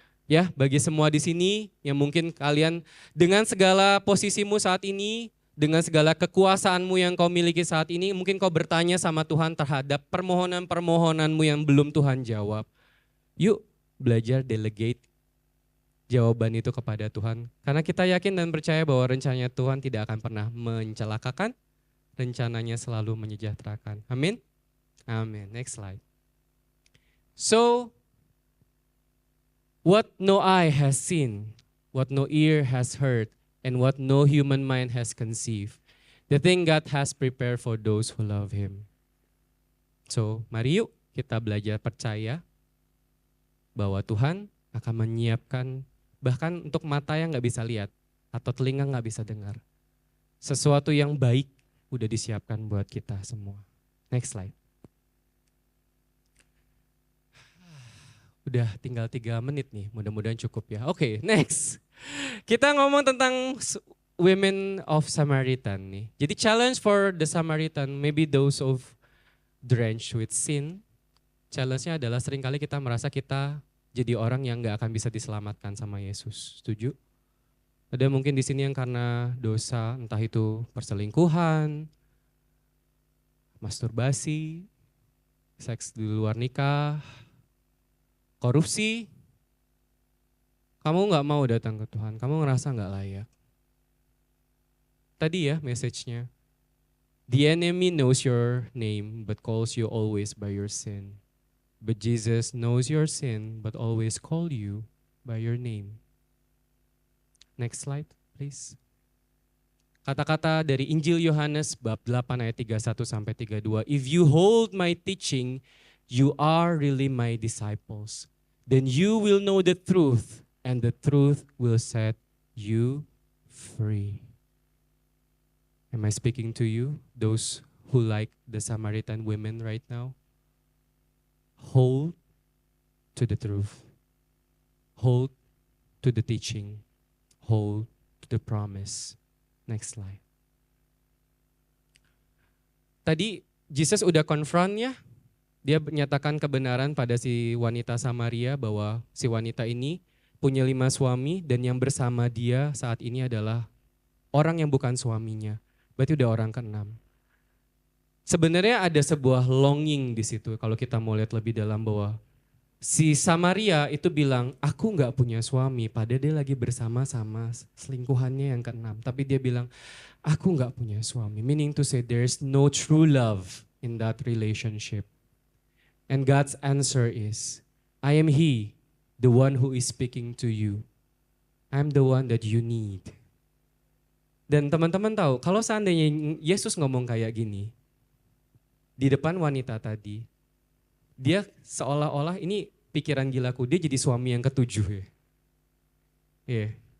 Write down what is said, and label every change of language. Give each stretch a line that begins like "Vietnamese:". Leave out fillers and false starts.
Indonesian: Ya, bagi semua di sini yang mungkin kalian dengan segala posisimu saat ini, dengan segala kekuasaanmu yang kau miliki saat ini, mungkin kau bertanya sama Tuhan terhadap permohonan-permohonanmu yang belum Tuhan jawab. Yuk belajar delegate jawaban itu kepada Tuhan. Karena kita yakin dan percaya bahwa rencananya Tuhan tidak akan pernah mencelakakan, rencananya selalu menyejahterakan. Amin? Amin.
English: Next slide. So, what no eye has seen, what no ear has heard, and what no human mind has conceived, the thing God has prepared for those who love Him.
Indonesian: So, mari yuk kita belajar percaya bahwa Tuhan akan menyiapkan bahkan untuk mata yang nggak bisa lihat atau telinga nggak bisa dengar. Sesuatu yang baik udah disiapkan buat kita semua.
English: Next slide.
Indonesian: Udah tinggal 3 menit nih, mudah-mudahan cukup ya. Oke, next. Kita ngomong tentang
English: women of Samaritan
Indonesian: nih.
English: Jadi challenge for the Samaritan, maybe those of drenched with sin.
Indonesian: Challenge-nya adalah seringkali kita merasa kita jadi orang yang gak akan bisa diselamatkan sama Yesus. Setuju? Ada mungkin di sini yang karena dosa, entah itu perselingkuhan, masturbasi, seks di luar nikah, korupsi. Kamu gak mau datang ke Tuhan, kamu ngerasa gak layak. Tadi ya message-nya.
English: The enemy knows your name but calls you always by your sin. But Jesus knows your sin but always call you by your name. Next slide, please.
Indonesian: Kata-kata dari Injil Yohanes bab 8 ayat 31 sampai 32.
English: If you hold my teaching, you are really my disciples. Then you will know the truth, and the truth will set you free. Am I speaking to you, those who like the Samaritan women right now? Hold to the truth. Hold to the teaching. Hold to the promise. Next slide.
Indonesian: Tadi Jesus udah confront ya. Dia menyatakan kebenaran pada si wanita Samaria bahwa si wanita ini punya 5 suami dan yang bersama dia saat ini adalah orang yang bukan suaminya. Berarti udah orang ke-6. Sebenarnya ada sebuah longing di situ kalau kita mau lihat lebih dalam bahwa si Samaria itu bilang, aku gak punya suami, padahal dia lagi bersama sama selingkuhannya yang ke-6. Tapi dia bilang, aku gak punya suami.
English: Meaning to say there's no true love in that relationship. And God's answer is, I am He, the one who is speaking to you. I'm the one that you need.
Indonesian: Dan teman-teman tahu, kalau seandainya Yesus ngomong kayak gini, di depan wanita tadi, dia seolah-olah ini pikiran gilaku, dia jadi suami yang ke-7 ya. Yeah.